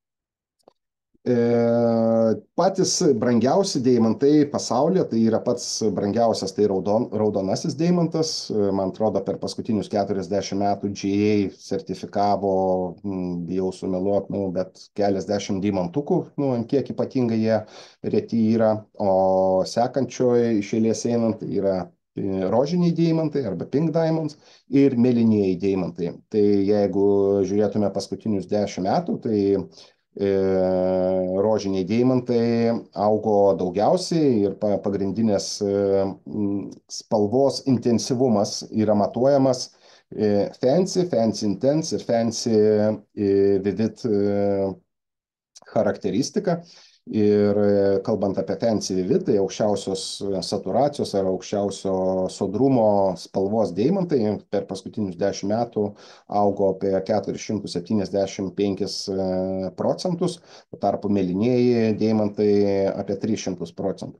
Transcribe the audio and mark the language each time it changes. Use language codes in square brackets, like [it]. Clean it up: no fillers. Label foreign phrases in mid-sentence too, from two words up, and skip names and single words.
[lt] Patys brangiausi deimantai pasaulyje, tai yra pats brangiausias, tai raudonasis deimantas, man atrodo, per paskutinius 40 metų GA sertifikavo, bijau sumeluot, bet keliasdešimt deimantukų, ant kiek ypatingai jie reti yra, o sekančioje iš eilės einant tai yra rožiniai deimantai arba [en] pink diamonds [lt] ir mėlynieji deimantai. Tai jeigu žiūrėtume paskutinius 10 metų, tai rožiniai deimantai augo daugiausiai ir pagrindinės spalvos intensyvumas yra matuojamas [en] fancy, fancy intense [lt] ir [en] fancy vivid [lt] charakteristika. Ir kalbant apie [en] fancy vivid, [lt] tai aukščiausios saturacijos ar aukščiausio sodrumo spalvos deimantai per paskutinius 10 metų augo apie 475%, tuo tarpu mėlynieji deimantai apie 300%.